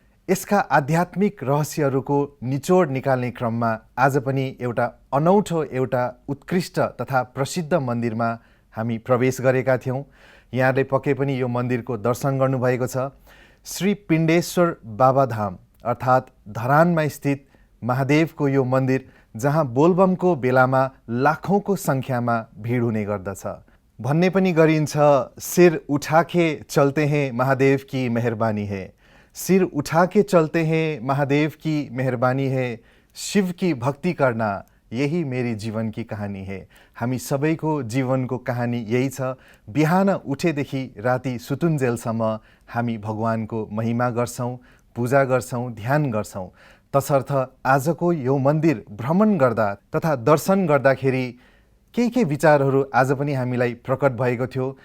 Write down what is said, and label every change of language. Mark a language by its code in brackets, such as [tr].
[ne] यसका आध्यात्मिक रहस्यहरूको निचोड निकाल्ने क्रममा आज पनि एउटा अनौठो, एउटा उत्कृष्ट तथा प्रसिद्ध मन्दिरमा हामी प्रवेश गरेका थियौँ। यहाँले पक्कै पनि यो मन्दिरको दर्शन गर्नुभएको छ। श्री पिण्डेश्वर बाबाधाम अर्थात् धरानमा स्थित महादेवको यो मन्दिर, जहाँ बोलबमको बेलामा लाखौँको सङ्ख्यामा भिड हुने गर्दछ। भन्ने पनि गरिन्छ, [hi] सिर उठाके चलते हैं महादेव की मेहरबानी है। सिर उठाके चलते हैं महादेव की मेहरबानी है। शिव की भक्ति करना यही मेरी जीवन की कहानी है। [ne] हामी सबैको जीवनको कहानी यही छ। बिहान उठेदेखि राति सुतुन्जेलसम्म हामी भगवानको महिमा गर्छौँ, पूजा गर्छौँ, ध्यान गर्छौँ। तसर्थ आजको यो मन्दिर भ्रमण गर्दा तथा दर्शन गर्दाखेरि केही विचारहरू आज पनि हामीलाई प्रकट भएको थियो।